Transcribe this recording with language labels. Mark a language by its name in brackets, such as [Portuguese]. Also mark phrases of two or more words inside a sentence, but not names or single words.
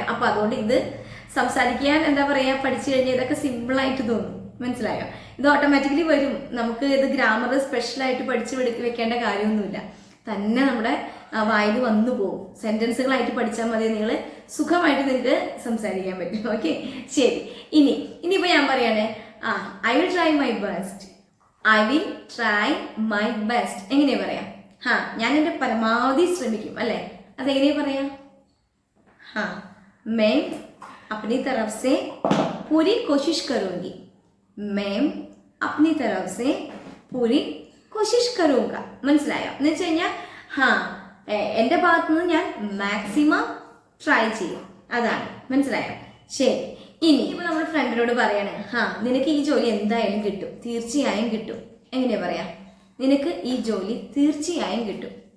[Malayalam] അപ്പൊ അതുകൊണ്ട് ഇത് സംസാരിക്കാൻ എന്താ പറയാ, പഠിച്ചു കഴിഞ്ഞാൽ ഇതൊക്കെ സിമ്പിളായിട്ട് തോന്നും. മനസ്സിലായോ? ഇത് ഓട്ടോമാറ്റിക്കലി വരും. നമുക്ക് ഇത് ഗ്രാമർ സ്പെഷ്യലായിട്ട് പഠിച്ചു വെക്കേണ്ട കാര്യമൊന്നുമില്ല, തന്നെ നമ്മുടെ വായിൽ വന്നു പോകും. സെന്റൻസുകളായിട്ട് പഠിച്ചാൽ മതി, നിങ്ങൾ സുഖമായിട്ട് നിങ്ങൾക്ക് സംസാരിക്കാൻ പറ്റും. ഓക്കെ, ശരി. ഇനിയിപ്പോൾ ഞാൻ പറയാണ്, [English] I will try my best. I will try my best [Malayalam] എങ്ങനെയാ പറയാം? ഞാൻ എൻ്റെ പരമാവധി ശ്രമിക്കും, അല്ലേ? അതെങ്ങനെയാ പറയാം? [Hindi] मैं अपनी तरफ से पूरी कोशिश करूँगी. मैं अपनी तरफ से पूरी कोशिश करूँगा. [Malayalam] മനസ്സിലായോ? എന്ന് വെച്ച് കഴിഞ്ഞാൽ എൻ്റെ ഭാഗത്തു നിന്ന് ഞാൻ [English] maximum try [Malayalam] ചെയ്യും, അതാണ്. മനസ്സിലായോ? ശരി. ഇനിയിപ്പോൾ നമ്മൾ ഫ്രണ്ടിനോട് പറയാണ്, നിനക്ക് ഈ ജോലി എന്തായാലും കിട്ടും, തീർച്ചയായും കിട്ടും. എങ്ങനെയാ പറയാ? നിനക്ക് ഈ ജോലി തീർച്ചയായും കിട്ടും.